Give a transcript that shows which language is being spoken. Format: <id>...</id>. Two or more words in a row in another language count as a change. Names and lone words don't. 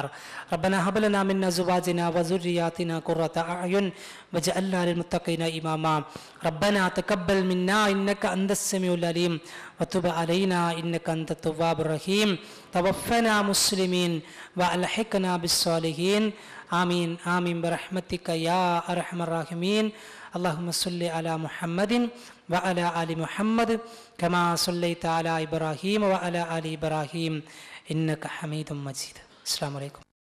<ar>ربنا هب لنا من أزواجنا وذرياتنا قرة أعين واجعلنا للمتقين إماما. ربنا تقبل منا إنك أنت السميع العليم وتب علينا إنك أنت التواب الرحيم. توفنا مسلمين وألحقنا بالصالحين. آمين آمين برحمتك يا أرحم الراحمين. اللهم صل على محمد وعلى آل محمد كما صليت على إبراهيم وعلى آل إبراهيم إنك حميد مجيد. السلام عليكم.</ar>